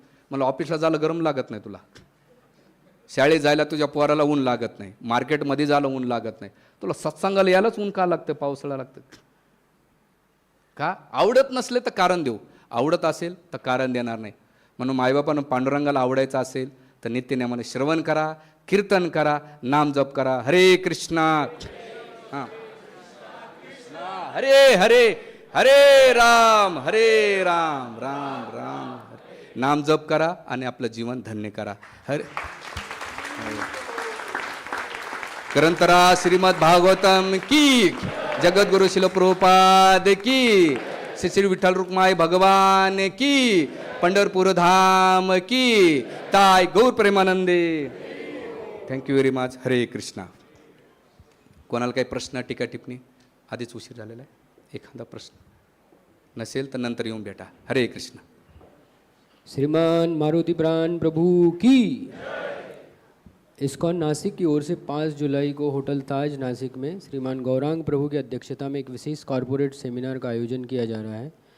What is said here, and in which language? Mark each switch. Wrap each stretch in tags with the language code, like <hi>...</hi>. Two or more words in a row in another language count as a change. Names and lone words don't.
<mr>मला ऑफिसला जायला गरम लागत नाही तुला, शाळेत जायला तुझ्या पोराला ऊन लागत नाही, मार्केटमध्ये जायला ऊन लागत नाही, तुला सत्संगाला यायलाच ऊन का लागतं, पावसाळा लागतं का. आवडत नसले तर कारण देऊ, आवडत असेल तर कारण देणार नाही. म्हणून मायबापानं पांडुरंगाला आवडायचं असेल तर नित्यनेमाने श्रवण करा, कीर्तन करा, नाम जप करा. हरे कृष्णा, हां, हरे हरे, हरे राम राम राम हरे. नाम जप करा आणि आपलं जीवन धन्य करा. हरे ग्रंथरा श्रीमद भागवतम की, जगद्गुरु शिल प्रभुपाद की, श्री विठ्ठल रुक्माई भगवान की, पंढरपूर धाम की, ताय गौर प्रेमानंदे.</mr> <en>thank you very much.</en> <mr>हरे कृष्णा. कोणाला काही प्रश्न टीका टिप्पणी, आधीच उशीर झालेला आहे, एखादा प्रश्न नसेल तर नंतर येऊन भेटा. हरे कृष्ण. श्रीमान मारुति प्राण प्रभु की.</mr> <hi>इस्कॉन नासिक की ओर से 5 जुलाई को होटल ताज नासिक में श्रीमान गौरांग प्रभु की अध्यक्षता में एक विशेष कॉरपोरेट सेमिनार का आयोजन किया जा रहा है.</hi>